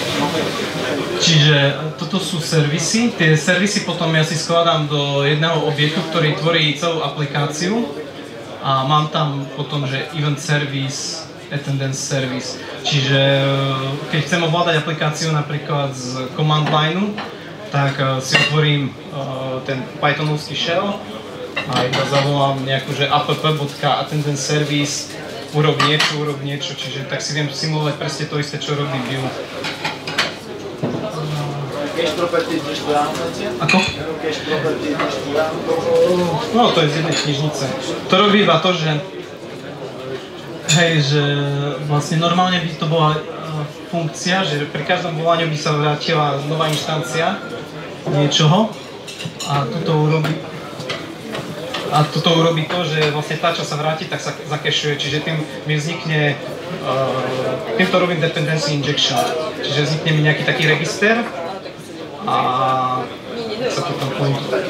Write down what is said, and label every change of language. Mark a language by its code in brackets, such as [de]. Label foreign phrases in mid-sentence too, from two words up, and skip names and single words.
[sk] Čiže toto sú servisy. Tie servisy potom ja si skladám do jedného objektu, ktorý tvorí celú aplikáciu. A mám tam potom, že [en] event service, attendance service. [sk] Čiže keď chcem ovládať aplikáciu napríklad z [en] command lineu, [sk] tak si otvorím ten pythonovský shell a iba zavolám nejakú, že [en] app.attendance service, [sk] urob niečo, čiže tak si viem simulovať presne to isté, čo robí Vue. [en] Cache property [sk] ideš tu ráno? Ako? [en] Cache property [sk] ideš tu ráno? No, to je z jednej knižnice. To robí iba to, že že vlastne normálne by to bola funkcia, že pri každom volaní by sa vrátila nová inštancia niečoho a toto urobí to, že vlastne tá, čo sa vráti, tak sa zakešuje, čiže tým mi vznikne, týmto robím [en] dependency injection, [sk] čiže vznikne mi nejaký taký register a sa to tam pointu.